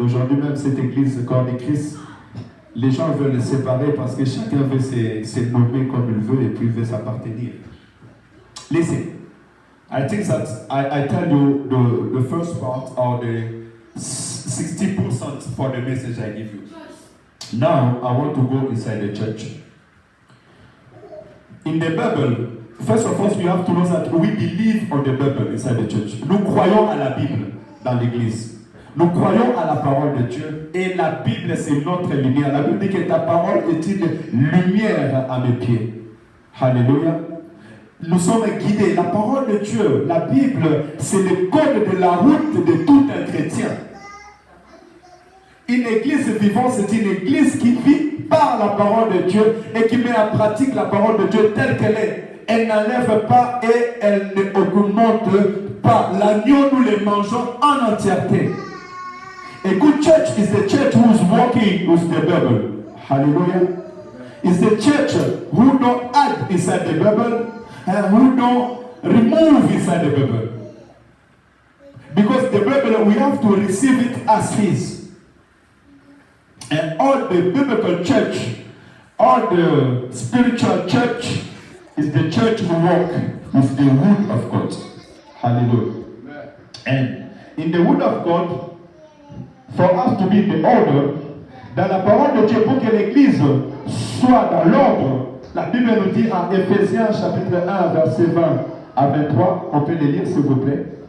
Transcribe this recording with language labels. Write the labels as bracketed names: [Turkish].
[French] Aujourd'hui même, cette église, le corps de Christ, les gens veulent le séparer parce que chacun veut se nommer comme il veut et puis veut s'appartenir. [English] Listen. I think that I tell you the first part or the 60% for the message I give you. Now I want to go inside the church. In the Bible, first of all, you have to know that we believe on the Bible inside the church. [French] Nous croyons à la Bible dans l'église. Nous croyons à la parole de Dieu et la Bible c'est notre lumière. La Bible dit que ta parole est une lumière à mes pieds. Alléluia. Nous sommes guidés. La parole de Dieu, la Bible, c'est le code de la route de tout un chrétien. Une église vivante, c'est une église qui vit par la parole de Dieu et qui met en pratique la parole de Dieu telle qu'elle est. Elle n'enlève pas et elle ne augmente pas. L'agneau, nous le mangeons en entièreté. [English] A good church is the church who is walking with the Bible. Hallelujah. It's the church who don't add inside the Bible and who don't remove inside the Bible. Because the Bible, we have to receive it as His. And all the biblical church, all the spiritual church, is the church who walk with the Word of God. Hallelujah. Amen. And in the Word of God, for us to be the order, [French] dans la parole de Dieu, pour que l'Église soit dans l'ordre, la Bible nous dit en Éphésiens chapitre 1, verset 20 à 23, on peut les lire s'il vous plaît.